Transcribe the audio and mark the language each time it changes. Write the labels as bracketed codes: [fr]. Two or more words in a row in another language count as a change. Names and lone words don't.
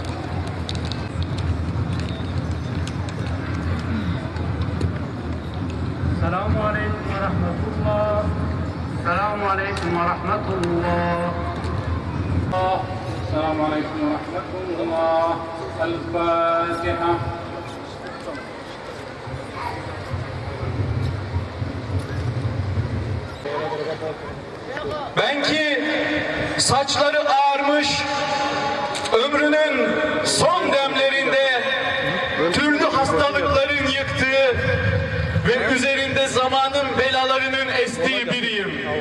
[ar] السلام عليكم ورحمة الله. السلام عليكم ورحمة الله. السلام عليكم ورحمة الله. الفاتحة. [tr] Ben ki saçları ağarmış, ömrünün son demlerinde türlü hastalıkların yıktığı ve üzerinde zamanın belalarının estiği biriyim.